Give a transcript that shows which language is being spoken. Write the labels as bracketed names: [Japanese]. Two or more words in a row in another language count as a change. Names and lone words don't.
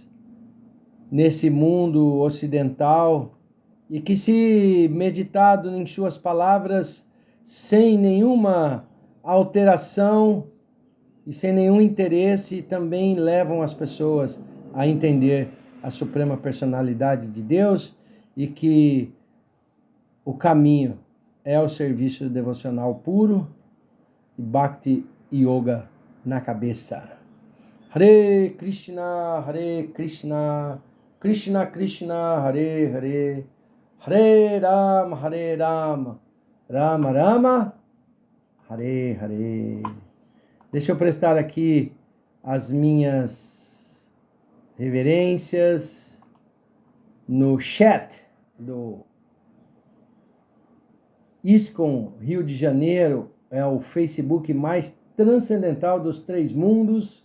[Portuguese] nesse mundo ocidental, e que, se meditado em suas palavras, sem nenhuma alteração e sem nenhum interesse, também levam as pessoas a entender a suprema personalidade de Deus e que o caminho é o serviço devocional puro e Bhakti Yoga na cabeça. Hare Krishna, Krishna Krishna, Hare Hare, Hare Rama, Rama Rama, Hare Hare. Deixa eu prestar aqui as minhas reverências no chat do ISKCON Rio de Janeiro, é o Facebook mais transcendental dos 3 mundos.